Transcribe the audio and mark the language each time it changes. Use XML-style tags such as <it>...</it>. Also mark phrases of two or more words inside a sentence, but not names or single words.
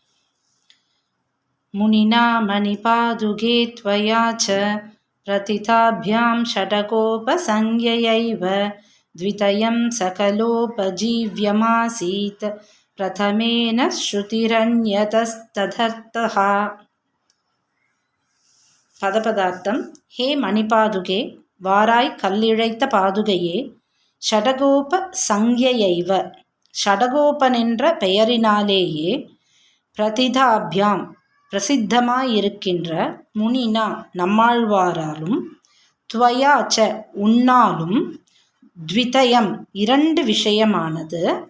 <sa>मुनिना मणिपादुके त्वया च प्रतिताभ्यां षडकोपसंज्ञयैव द्वितयं सकलोपजीव्यमासीत् प्रथमेन श्रुतिरन्यतस्तदर्थः.</sa> <ta>பதபதார்த்தம்.</ta> <sa>हे मणिपादुके,</sa> <ta>வாராய் கல்லிழைத்த பாதுகையே,</ta> <sa>षडकोप संज्ञयैव,</sa> <ta>ஷடகோபனென்ற பெயரினாலேயே, பிரதிதாபியாம் பிரசித்தமாயிருக்கின்ற முனினா நம்மாழ்வாராலும், துவயாச்ச உன்னாலும், த்விதயம் இரண்டு விஷயமானது,</ta>